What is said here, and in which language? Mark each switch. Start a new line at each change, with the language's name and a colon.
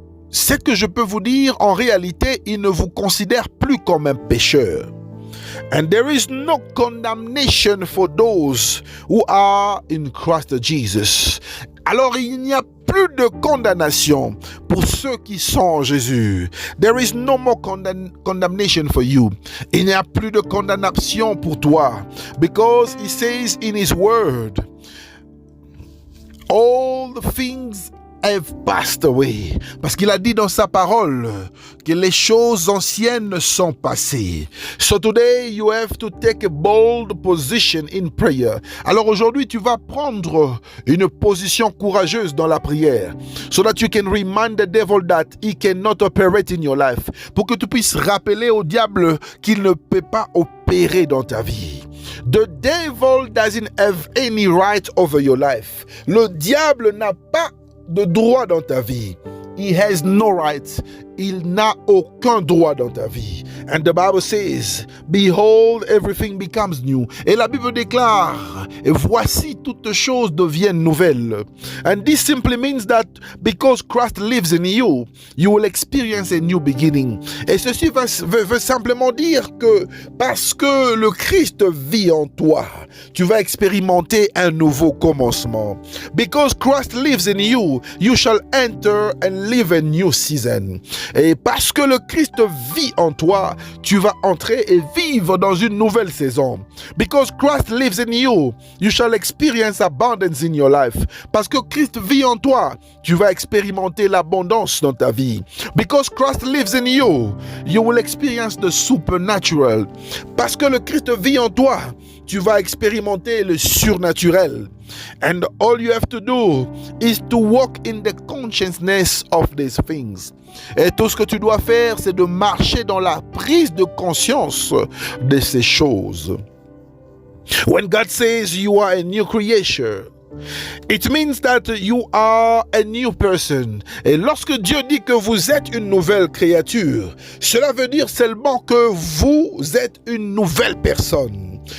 French: Ce que je peux vous dire, en réalité, il ne vous considère plus comme un pécheur.
English: And there is no condemnation for those who are in Christ Jesus.
French: Alors il n'y a plus de condamnation pour ceux qui sont en Jésus.
English: There is no more condemnation for you.
French: Il n'y a plus de condamnation pour toi.
English: Because he says in his word, all the things have passed away.
French: Parce qu'il a dit dans sa parole que les choses anciennes sont passées.
English: So today you have to take a bold position in prayer.
French: Alors aujourd'hui, tu vas prendre une position courageuse dans la prière.
English: So that you can remind the devil that he cannot operate in your life.
French: Pour que tu puisses rappeler au diable qu'il ne peut pas opérer dans ta vie.
English: The devil doesn't have any right over your life.
French: Le diable n'a pas de droit dans ta vie.
English: He has no rights.
French: Il n'a aucun droit dans ta vie.
English: And the Bible says, behold, everything becomes new.
French: Et la Bible déclare, et voici toutes choses deviennent nouvelles.
English: And this simply means that because Christ lives in you, you will experience a new beginning.
French: Et ceci veut simplement dire que parce que le Christ vit en toi, tu vas expérimenter un nouveau commencement.
English: Because Christ lives in you, you shall enter and live a new season.
French: Et parce que le Christ vit en toi, tu vas entrer et vivre dans une nouvelle saison.
English: Because Christ lives in you, you shall experience abundance in your life.
French: Parce que Christ vit en toi, tu vas expérimenter l'abondance dans ta vie.
English: Because Christ lives in you, you will experience the supernatural.
French: Parce que le Christ vit en toi, tu vas expérimenter le surnaturel.
English: And all you have to do is to walk in the consciousness of these things.
French: Et tout ce que tu dois faire, c'est de marcher dans la prise de conscience de ces choses.
English: When God says you are a new creation, it means that you are a new person.
French: Et lorsque Dieu dit que vous êtes une nouvelle créature, cela veut dire seulement que vous êtes une nouvelle personne.